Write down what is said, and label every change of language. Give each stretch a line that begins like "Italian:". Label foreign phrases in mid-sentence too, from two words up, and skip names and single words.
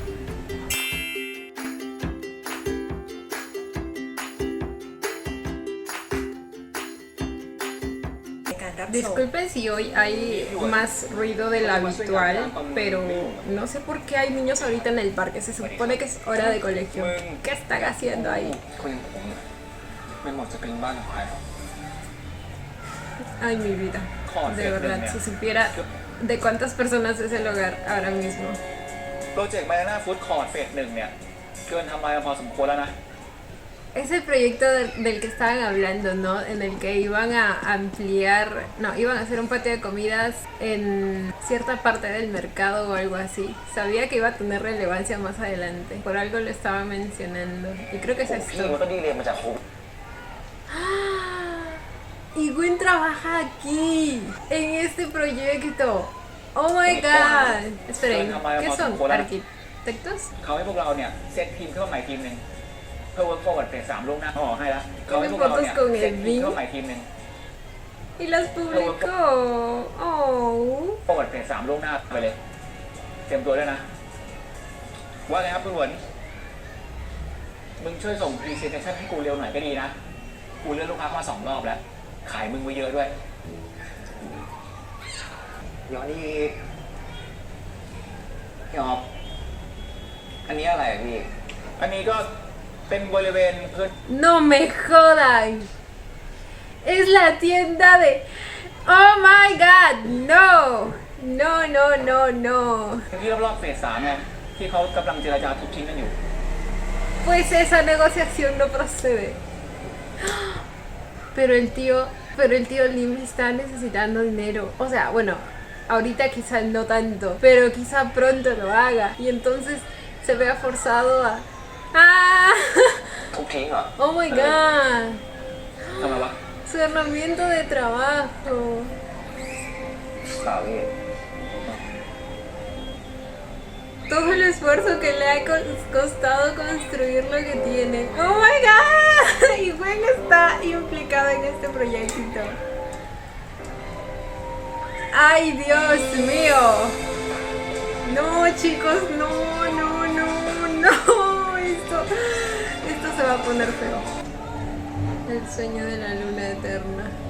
Spanish: Disculpen si hoy hay más ruido del habitual, pero no sé por qué hay niños ahorita en el parque. Se supone que es hora de colegio. ¿Qué están haciendo ahí? Ay, mi vida. De verdad, si supiera de cuántas personas es el hogar ahora mismo.
Thai: โปรเจกต์ Banana Food Court เฟส 1 เนี่ยเกินทำลายมาพอสมควรแล้วนะ
Spanish: Es el proyecto del que estaban hablando, ¿no? En el que iban a ampliar, no, iban a hacer un patio de comidas en cierta parte del mercado o algo así. Sabía que iba a tener relevancia más adelante, por algo lo estaba mencionando. Y creo que es esto. ¡Ah! Y Gwen trabaja aquí, en este proyecto.
English: ¡Oh my god!
Spanish: Esperen, ¿qué son? ¿Arquitectos?
Thai: เขาให้พวกเราเนี่ยเซตทีมขึ้นมาใหม่ทีมหนึ่งเพื่อเวิร์กโฟร์ดเฟส 3 ล่วงหน้าเขาบอกให้แล้วเขาให้พวกเราเนี่ยเซตทีมขึ้นมาใหม่ทีมหนึ่ง
Spanish: Y las publicó. Oh.
Thai: โฟร์ดเฟส 3 ล่วงหน้าไปเลยเตรียมตัวด้วยนะว่าไงครับคุณหวนมึงช่วยส่งพรีเซนเทชั่นให้กูเร็วหน่อยก็ดีนะกูเลื่อนลูกค้ามา2 รอบแล้วขายมึงไว้เยอะด้วยย้อนนี่พี่ออฟอันนี้อะไรพี่อันนี้ก็เป็นบริเวณพื้น
Spanish: No me jodan. Es la tienda de...
English: Oh my god,
Spanish: no. No, no, no, no.
Thai: ที่รอบๆเฟส 3 ไงที่เขากำลังเจรจาทุบทิ้งกันอยู่
Spanish: Pues esa negociación no procede. Pero el tío Lim está necesitando dinero. O sea, bueno, ahorita quizá no tanto, pero quizá pronto lo haga. Y entonces se vea forzado a... ¡Ah!
Thai: ทุบทิ้งเหรอ
English: Oh my god.
Thai: ทำไมวะ
Spanish: Su herramienta de trabajo.
Thai: เปล่าพี่
Spanish: Todo el esfuerzo que le ha costado construir lo que tiene.
English: ¡Oh my god!
Spanish: Y Gwen está implicado en este proyectito. ¡Ay, Dios mío! No, chicos, no. Esto se va a poner feo. El sueño de la luna eterna.